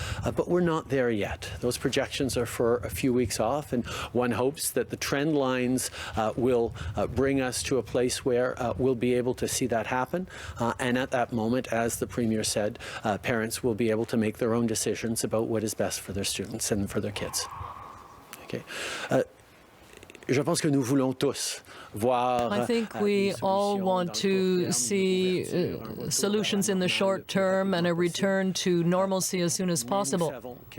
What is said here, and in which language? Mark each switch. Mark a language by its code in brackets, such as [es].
[en] But we're not there yet. Those projections are for a few weeks off, and one hopes that the trend lines will bring us to a place where we'll be able to see that happen. And at that moment, as the Premier said, parents will be able to make their own decisions about what is best for their students and for their kids. Okay. [fr] Je pense que nous voulons tous voir. [en] I think we all want to see solutions in the short term and a return to normalcy as soon as possible.